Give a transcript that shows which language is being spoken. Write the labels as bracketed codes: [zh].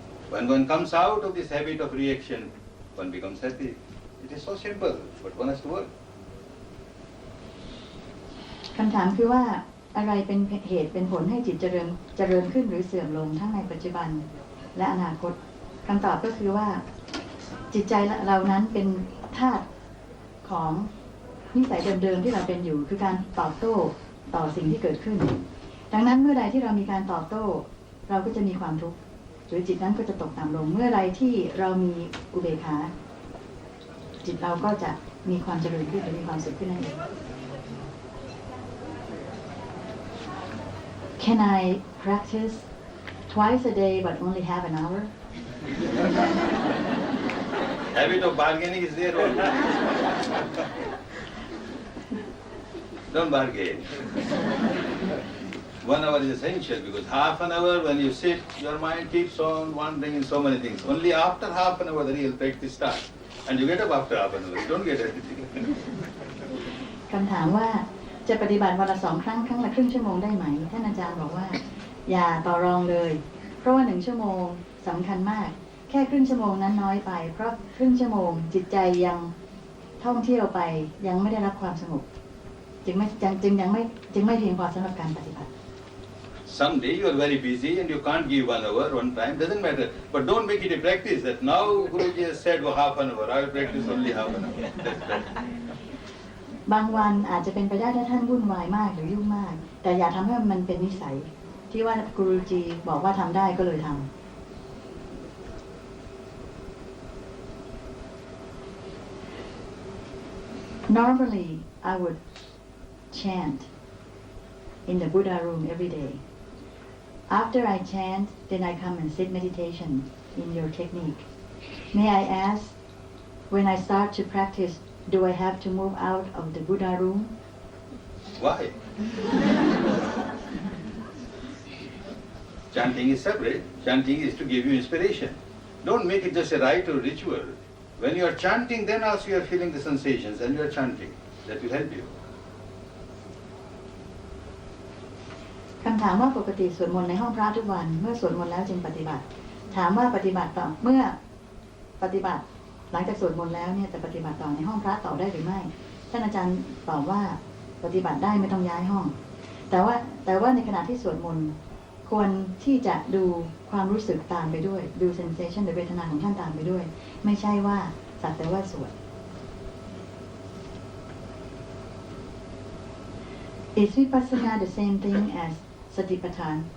[en] When one comes out of this habit of reaction, one becomes happy. It is so simple, but one has to work. [th] คำถามคือว่าอะไรเป็นเหตุเป็นผลให้จิตเจริญขึ้นหรือเสื่อมลงทั้งในปัจจุบันและอนาคตคำตอบก็คือว่า จิตใจเรานั้นเป็นธาตุของนิสัยเดิมๆที่เราเป็นอยู่คือการตอบโต้ต่อสิ่งที่เกิดขึ้นดังนั้นเมื่อใดที่เรามีการตอบโต้เราก็จะมีความทุกข์หรือจิตนั้นก็จะตกต่ำลงเมื่อไรที่เรามีอุเบกขาจิตเราก็จะมีความเจริญขึ้นและมีความสุขขึ้นนั่นเอง [en] Can I practice twice a day but only have an hour? Habit of bargaining is there always. Don't bargain. 1 hour is essential because half an hour when you sit, your mind keeps on wandering in so many things. Only after half an hour the real practice starts. And you get up after half an hour. You don't get anything. [th] คำถามว่าจะปฏิบัติวันละ2 ครั้งครั้งละครึ่งชั่วโมงได้ไหมท่านอาจารย์บอกว่าอย่าต่อรองเลยเพราะว่า1 ชั่วโมงสำคัญมากแค่ครึ่งชั่วโมงนั้นน้อยไปเพราะครึ่งชั่วโมงจิตใจยัง ท่องเที่ยวไปยังไม่ได้รับความสงบจึงไม่เพียงพอสำหรับการปฏิบัติ [en] Someday you are very busy and you can't give 1 hour, one time, doesn't matter. But don't make it a practice that now Guruji has said well, half an hour, I will practice only half an hour. That's bad. [th] บางวันอาจจะเป็นไปได้ถ้าท่านวุ่นวายมากหรือยุ่งมากแต่อย่าทำให้มันเป็นนิสัยที่ว่ากุรูจีบอกว่าทำได้ก็เลยทำ [en] Normally I would chant in the Buddha room every day. After I chant, then I come and sit meditation in your technique. May I ask, when I start to practice, do I have to move out of the Buddha room? Why? Chanting is separate. Chanting is to give you inspiration. Don't make it just a rite or ritual. When you are chanting, then also you are feeling the sensations and you are chanting. That will help you. [th] คำถามว่าปกติสวดมนต์ในห้องพระทุกวันเมื่อสวดมนต์แล้วจึงปฏิบัติถามว่าปฏิบัติต่อเมื่อ ปฏิบัติหลังจากสวดมนต์แล้วเนี่ยจะปฏิบัติต่อในห้องพระต่อได้หรือไม่ท่านอาจารย์ตอบว่าปฏิบัติได้ไม่ต้องย้ายห้องแต่ว่าในขณะที่สวดมนต์ควรที่จะดูความรู้สึกตามไปด้วยดู sensation หรือเวทนาของท่านตามไปด้วยไม่ใช่ว่าสักแต่ว่าสวด [en] Is vipassana the same thing as [th] สติปัฏฐาน